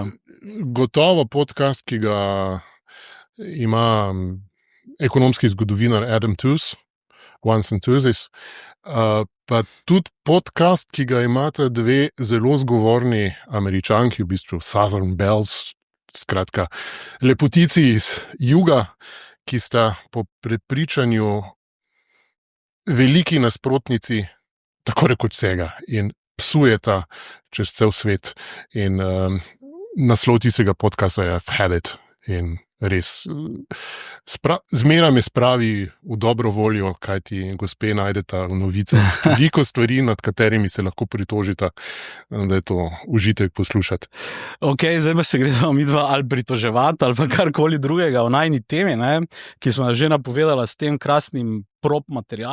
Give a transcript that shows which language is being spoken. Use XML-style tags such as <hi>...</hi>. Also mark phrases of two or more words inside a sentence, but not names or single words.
<sl>Gotovo podcast, ki ga ima ekonomski zgodovinar Adam Tooze, Once and Tuesdays, pa tudi podcast, ki ga imata dve zelo zgovorni Američanki, v bistvu</sl> <en>Southern Belles,</en> <sl>skratka, lepotici iz juga, ki sta po prepričanju veliki nasprotnici tako rekoč vsega in psujeta čez cel svet. In naslov tistega podcasta je I've had it. In res, zmeraj me spravi v dobro voljo, kaj ti gospe najdeta v novicah. Toliko stvari, nad katerimi se lahko pritožita, da je to užitek poslušati. Ok, zdaj pa se gledamo midva ali pritoževati, ali pa karkoli drugega o najni temi, ne, ki smo že napovedala s tem krasnim prop materialom.</sl>